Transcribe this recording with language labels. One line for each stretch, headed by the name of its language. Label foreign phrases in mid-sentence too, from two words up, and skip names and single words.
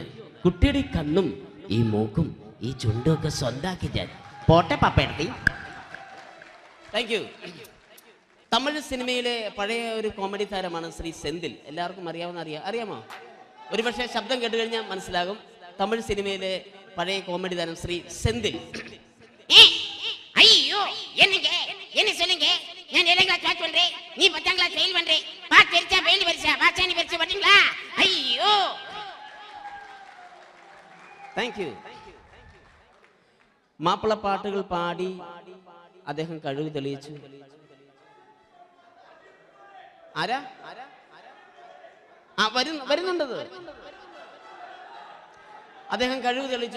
Malayalam: കുട്ടിയുടെ ഈ കണ്ണും ഈ മൂക്കും ഈ ചുണ്ടും ഒക്കെ സ്വന്താക്കി ഞാൻ പോട്ടെ പപ്പയെടുത്തി.
English: thank you.
Malayalam: തമിഴ് സിനിമയിലെ പഴയ ഒരു കോമഡി താരമാണ് ശ്രീ സെന്തിൽ. എല്ലാവർക്കും അറിയാമോ? ഒരുപക്ഷെ ശബ്ദം കേട്ട് കഴിഞ്ഞാൽ മനസ്സിലാകും. തമിഴ് സിനിമയിലെ പഴയ കോമഡി താരം ശ്രീ സെന്തിൽ.
Tamil: ஐயோ என்னங்க என்ன சொல்லுங்க ഞാൻ 7ാம் கிளாஸ் பாஸ் பண்றேன் நீ 10ாம் கிளாஸ் ஃபெயில் பண்றே பாஸ் பெருசா ஃபெயில் பெருசா பாஸ் நீ பெருசா பாத்தீங்களா ஐயோ
English: thank you
Malayalam: മാപ്പിള പാട്ടുകൾ പാടി അദ്ദേഹം കഴിവ് തെളിയിച്ചു. ആരാ വരുന്നുണ്ടത് അദ്ദേഹം കഴിവ് തെളിയിച്ചു.